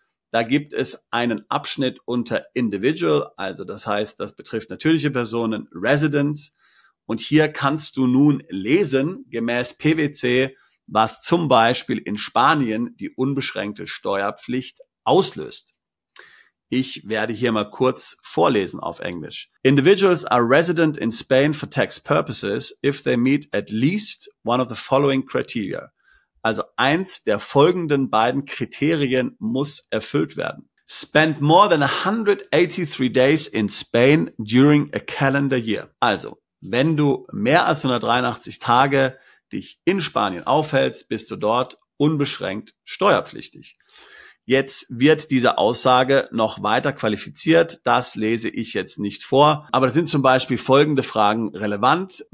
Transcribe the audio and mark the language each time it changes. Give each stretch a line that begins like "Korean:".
German: Da gibt es einen Abschnitt unter Individual, also das heißt, das betrifft natürliche Personen, Residents. Und hier kannst du nun lesen, gemäß PwC, was zum Beispiel in Spanien die unbeschränkte Steuerpflicht auslöst. Ich werde hier mal kurz vorlesen auf Englisch.
English: Individuals are resident in Spain for tax purposes if they meet at least one of the following criteria.
German: Also eins der folgenden beiden Kriterien muss erfüllt werden.
English: Spend more than 183 days in Spain during a calendar year.
German: Also, wenn du mehr als 183 Tage dich in Spanien aufhältst, bist du dort unbeschränkt steuerpflichtig. Jetzt wird diese Aussage noch weiter qualifiziert. Das lese ich jetzt nicht vor. Aber da sind zum Beispiel folgende Fragen relevant.